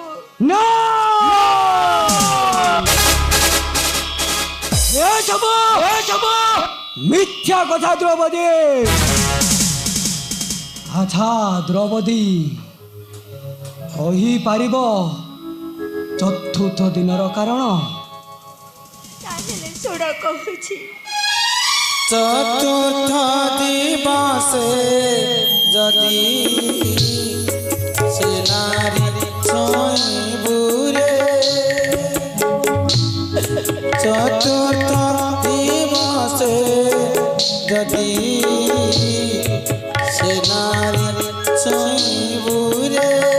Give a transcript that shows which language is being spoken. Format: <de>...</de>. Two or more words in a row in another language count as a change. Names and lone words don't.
<or>ନା ଏସବୁ ମିଥ୍ୟା କଥା ଦ୍ରୌପଦୀ। ଆଚ୍ଛା ଦ୍ରୌପଦୀ କହିପାରିବ ଚତୁର୍ଥ ଦିନର କାରଣ? ତାହେଲେ ଶୁଣ କହୁଛି। ଚତୁର୍ଥ ଦିବସେ ଯଦି ସେ ନାରୀ ଛଇବୁରେ ଚତୁର୍ଥ ଦିବସେ ଯଦି ସେ ନାରୀ ଛଇବୁରେ</or>